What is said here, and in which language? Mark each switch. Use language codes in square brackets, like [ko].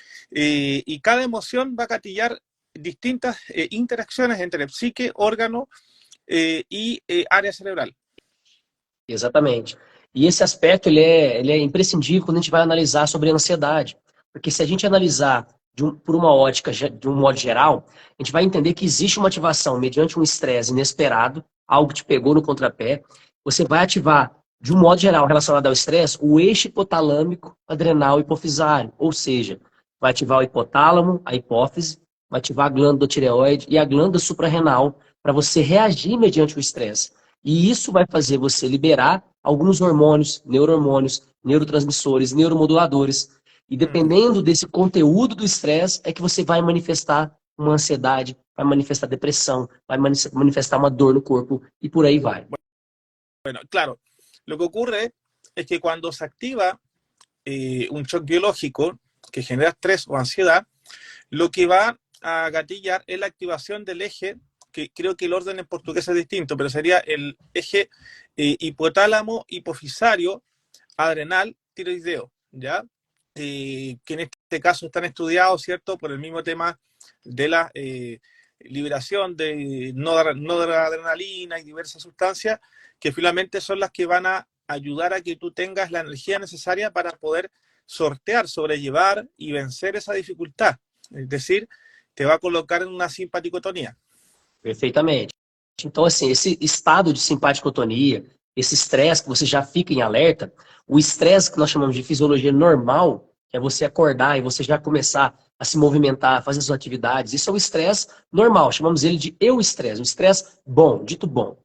[es] Y cada emoción va a gatillar distintas interacciones entre psique, órgano y área cerebral. [pt] Exatamente. E esse aspecto ele é imprescindível quando a gente vai analisar sobre a ansiedade. Porque se a gente analisar por uma ótica, de um modo geral, a gente vai entender que existe uma ativação mediante um estresse inesperado, algo que te pegou no contrapé. Você vai ativar, de um modo geral, relacionado ao estresse, o eixo hipotalâmico, adrenal hipofisário. Ou seja, vai ativar o hipotálamo, a hipófise, vai ativar a glândula tireoide e a glândula suprarrenal para você reagir mediante o estresse. E isso vai fazer você liberar alguns hormônios, neurohormônios, neurotransmissores, neuromoduladores. E dependendo desse conteúdo do estresse, é que você vai manifestar uma ansiedade, vai manifestar depressão, vai manifestar uma dor no corpo e por aí vai. [es] Bueno, claro, lo que ocurre es que cuando se activa un shock biológico que genera estrés o ansiedad, lo que va a gatillar es la activación del eje, que creo que el orden en portugués es distinto, pero sería el eje hipotálamo, hipofisario, adrenal, tiroideo, ¿ya? Que en este caso están estudiados, ¿cierto?, por el mismo tema de la liberación de noradrenalina y diversas sustancias que finalmente son las que van a ayudar a que tú tengas la energía necesaria para poder sortear, sobrellevar y vencer esa dificultad. Es decir, te va a colocar en una simpaticotonía. [pt] Perfeitamente. Então, assim, esse estado de simpaticotonia, esse estresse que você já fica em alerta, o estresse que nós chamamos de fisiologia normal, que é você acordar e você já começar a se movimentar, fazer suas atividades, isso é o estresse normal, chamamos ele de euestresse, um estresse bom, dito bom.